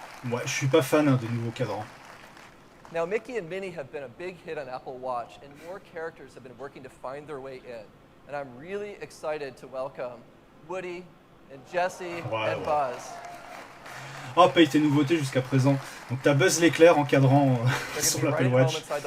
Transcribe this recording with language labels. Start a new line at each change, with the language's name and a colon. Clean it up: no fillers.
French: Ouais, je suis pas fan des nouveaux cadrans.
English: Now, Mickey and Minnie have been a big hit on Apple Watch, and more characters have been working to find their way in. And I'm really excited to welcome Woody and Jessie and Buzz.
French: Oh, paye tes nouveautés jusqu'à présent. Donc t'as Buzz l'éclair en cadrant sur l'Apple Watch.